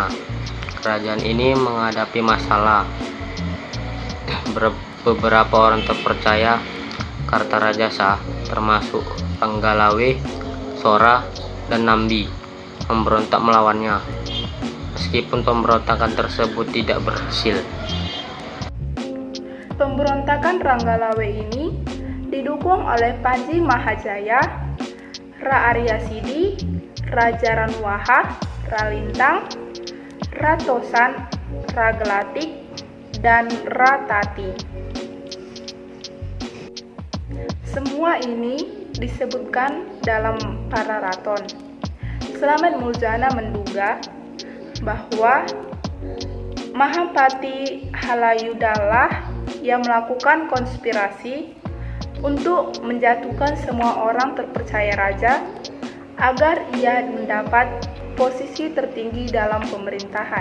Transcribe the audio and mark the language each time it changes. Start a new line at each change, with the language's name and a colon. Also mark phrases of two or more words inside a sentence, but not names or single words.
Indonesian: Kerajaan ini menghadapi masalah. Beberapa orang terpercaya Kartarajasa, termasuk Panggalawe, Sora, dan Nambi, memberontak melawannya. Meskipun pemberontakan tersebut tidak berhasil. Pemberontakan Ranggalawe ini didukung oleh Panji Mahajaya, Ra Arya Sidi, Raja Ranwaha, Ralintang, Ratosan, Ragelatik, dan Ratati. Semua ini disebutkan dalam Pararaton. Slamet Muzana menduga bahwa Mahapati Halayudalah yang melakukan konspirasi untuk menjatuhkan semua orang terpercaya raja agar ia mendapat posisi tertinggi dalam pemerintahan.